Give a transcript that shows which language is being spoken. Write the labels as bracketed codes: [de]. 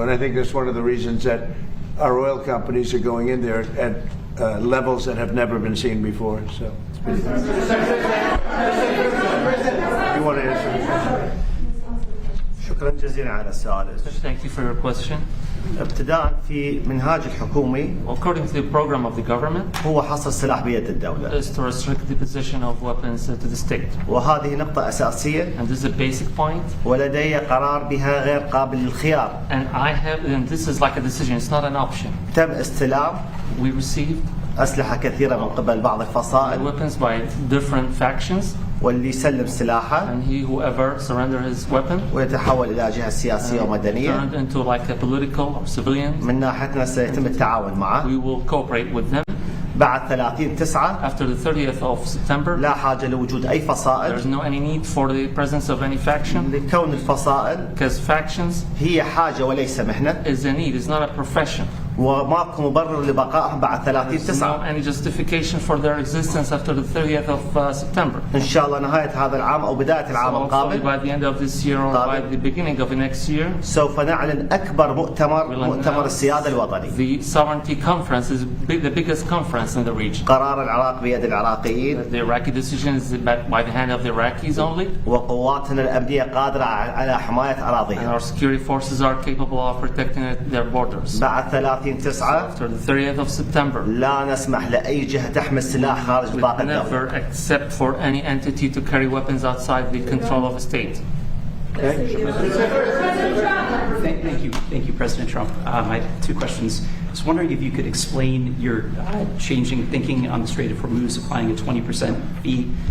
[en] And I think that's one of the reasons that our oil companies are going in there at levels that have never been seen before. So. You want to answer? [ar] شكرا جزيلا على السؤال. [en] Thank you for your question. [ar] ابتداء في منهاج الحكومي [en] According to the program of the government, [ar] هو حصر السلاح بيد الدولة. [en] is to restrict the possession of weapons to the state. [ar] وهذه نقطة أساسية. [en] And this is a basic point. [ar] ولدي قرار بها غير قابل للخيار. [en] And this is like a decision. It's not an option. [ar] تم استلام. [en] We received [ar] أسلحة كثيرة من قبل بعض الفصائل. [en] Weapons by different factions. [ar] واللي يسلم سلاحه. [en] And whoever surrender his weapon. [ar] ويتحول إلى جهة سياسية ومدنية. [en] Turned into like a political or civilian. [ar] من ناحيتنا سيتم التعاون معه. [en] We will cooperate with them. [ar] بعد 30/9 [en] after the 30th of September [ar] لا حاجة لوجود أي فصائل. [en] There's no any need for the presence of any faction. [ar] لكون الفصائل [en] because factions [ar] هي حاجة وليس مهنة. [en] is a need, it's not a profession. [ar] وماكو مبرر لبقائهم بعد 30/9. [en] No any justification for their existence after the 30th of September. [ar] إن شاء الله نهاية هذا العام أو بداية العام القادم. [en] By the end of this year or by the beginning of the next year. [ar] سوف نعلن أكبر مؤتمر السيادة الوطني. [en] The sovereignty conference is the biggest conference in the region. [ar] قرار العراق بيد العراقيين. [en] The Iraqi decision is by the hand of the Iraqis only. [ar] وقواتنا الأمنية قادرة على حماية أراضيهم. [en] And our security forces are capable of protecting their borders. [ar] بعد 30/9 [en] after the 30th of September. [ar] لا نسمح لأي جهة تحمل سلاح خارج نطاق الدولة. [en] Never accept for any entity to carry weapons outside the control of a state. Thank you, President Trump. I have two questions. I was wondering if you could explain your changing thinking on the Strait of Hormuz, applying a 20% fee.